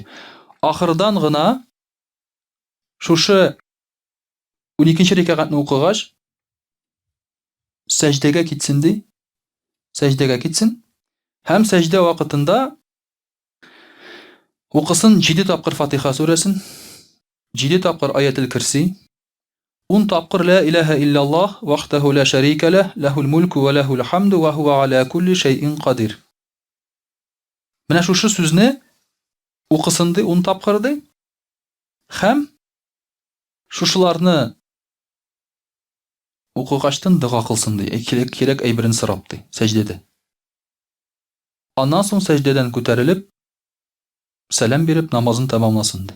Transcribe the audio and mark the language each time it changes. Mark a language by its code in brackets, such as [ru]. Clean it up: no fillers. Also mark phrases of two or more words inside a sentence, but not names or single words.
[tt] Ахырдан гына шушы 12-нче рикагатны укыгач сәҗдәгә китсен ди. Сәҗдәгә китсен. Һәм сәҗдә вакытында укысын 7 тапкыр Фатиха сүрәсен, 7 тапкыр Аятел Кирси, 10 тапкыр [ar] لا إله إلا الله وحده لا شريك له له الملك وله الحمد وهو على كل شيء قدير. [tt] Менә шушы сүзне укысын ди 10 тапкыр ди. Һәм шушыларны укыгачтан дуга кылсын ди. Кирәк әйберен сорап ди сәҗдәдә. Аннан соң сәҗдәдән күтәрелеп сәлам биреп намазын тәмамласын ди.